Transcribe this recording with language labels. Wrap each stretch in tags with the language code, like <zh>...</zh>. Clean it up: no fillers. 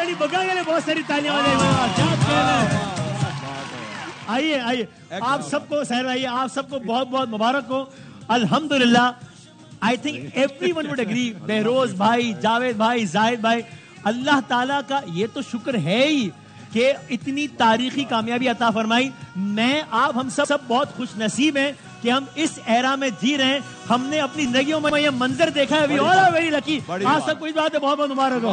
<ur>کے لیے بہت ساری تالیاں ہو جائیں. آئیے آئیے آپ سب کو سہر بھائی آپ سب کو بہت بہت مبارک ہو.</ur> <en>الحمدللہ I think everyone would agree.</en> <ur>Behroz بھائی, جاوید بھائی, زاہد بھائی, اللہ تعالیٰ کا یہ تو شکر ہے ہی کہ اتنی تاریخی کامیابی عطا فرمائی. میں آپ ہم سب بہت خوش نصیب ہیں کہ ہم اس ایرا میں جی رہے ہیں. ہم نے اپنی زندگیوں میں یہ منظر دیکھا ہے.</ur> <en>We all are very lucky.</en> <ur>آپ سب کو اس بات ہے بہت بہت مبارک ہو.</ur>